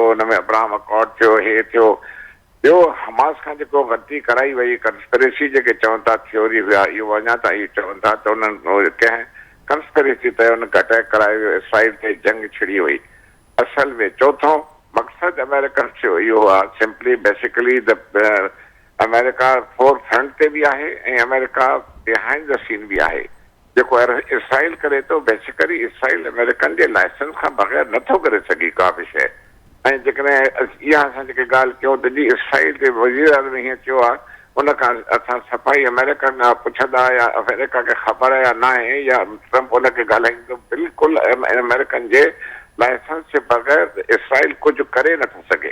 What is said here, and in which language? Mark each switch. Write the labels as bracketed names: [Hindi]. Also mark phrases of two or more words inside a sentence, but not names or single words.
[Sindhi] हुन में अब्राहम अकॉर्ड थियो, हे थियो। ॿियो हमास खां जेको ग़लती कराई वई कंस्पिरेसी जेके चवनि था थ्योरी हुआ इहो अञा ताईं चवनि था त उन्हनि कंहिं कंस्पिरेसी ते उनखे अटैक करायो वियो, इसराइल ते जंग छिड़ी वई। असल में चौथों मक़सदु अमेरिकन जो इहो आहे [English] simply basically the America fore front [Sindhi] ते बि आहे ऐं अमेरिका [English] behind the scene [Sindhi] बि आहे। जेको इसराइल करे थो बेसिकली इसराइल अमेरिकन जे लाइसेंस खां बग़ैर नथो करे सघे का बि शइ। ऐं जेकॾहिं इहा असां जेके ॻाल्हि कयूं त जी इसराइल जे वज़ीर आज़म हीअं चयो आहे उन खां असां सफ़ाई अमेरिकन पुछंदा या अमेरिका खे ख़बर आहे या न आहे या ट्रम्प उनखे ॻाल्हाईंदो, बिल्कुलु अमेरिकन जे लाइसेंस जे बग़ैर इसराइल कुझु करे नथो सघे।